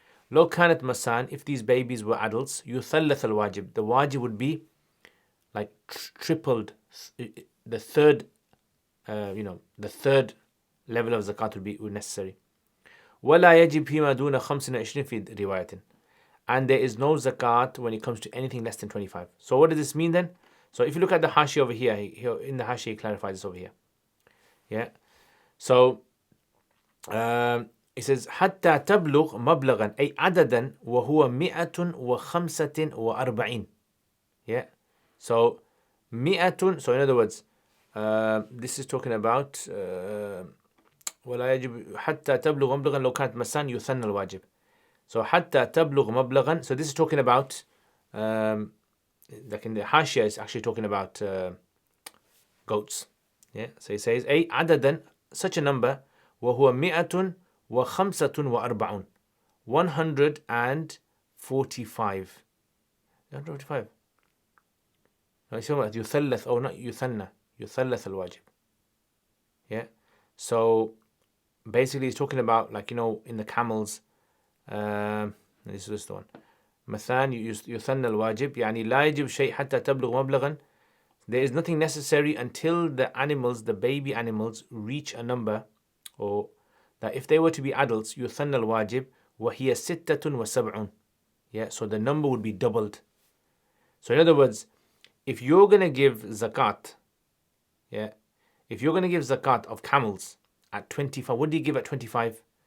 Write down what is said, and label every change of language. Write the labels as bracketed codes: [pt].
[ar] لو كانت مسان, [en] if these babies were adults, [ar] يثلث الواجب, [en] the wajib would be like tripled, the third, the third level of zakat would be necessary. [ar] ولا يجب فيما دون 25 في رواية, [en] and there is no zakat when it comes to anything less than 25. So what does this mean then? So if you look at the hashi over here, in the hashi he clarifies this over here. Yeah. So it says [ar] حتى تبلغ مبلغا أي عددا وهو 145. [en] Yeah. So 100. So in other words, this is talking about [ar] ولا يجب حتى تبلغ مبلغا لو كانت مسان يثنى الواجب. So حتى تبلغ مبلغا. [en] So this is talking about like in the Hashia is actually talking about goats. Yeah. So he says [ar] أي عددا, [en] such a number, [ar] وهو 145. [en] 145. 145. No, it's about يثلث, or not يثنى, [ar] يثلث الواجب. [en] Yeah. So basically he's talking about, like, in the camels, this is the one. [ar] مثان يثنى الواجب يعني لا يجب شيء حتى تبلغ مبلغا. [en] There is nothing necessary until the animals, the baby animals, reach a number, or that if they were to be adults, [ar] يثنى الواجب وهي 76. [en] Yeah, so the number would be doubled. So in other words, if you're going to give zakat, yeah, if you're going to give zakat of camels at 25, what do you give at 25?